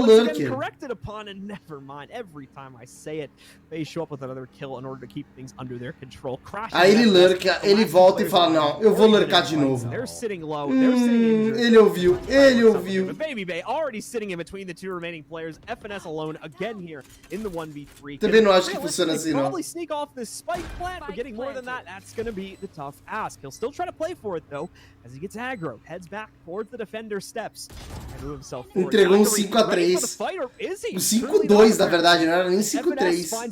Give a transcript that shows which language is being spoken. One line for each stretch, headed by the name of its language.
English: once again corrected upon, and never mind. Every time I say it, they show up with another kill in order to keep things under their control.
Portuguese: Aí ele lurka, ele volta e fala, não, eu vou lurkar de novo.
English: They're sitting low, they're sitting injured.
Portuguese: Ele ouviu, ele ouviu.
English: Baby Bay already sitting in between the two remaining players. FNS alone again here in the 1v3.
Portuguese: Também não acho que funciona assim, não.
English: Probably sneak off this spike plant, but getting more than that, that's going to be the tough ask. He'll still try to play for it, though, as he gets aggro, heads back towards the defender steps.
Portuguese: Entregou um 5-3. Um 5-2, na verdade, não era nem 5-3.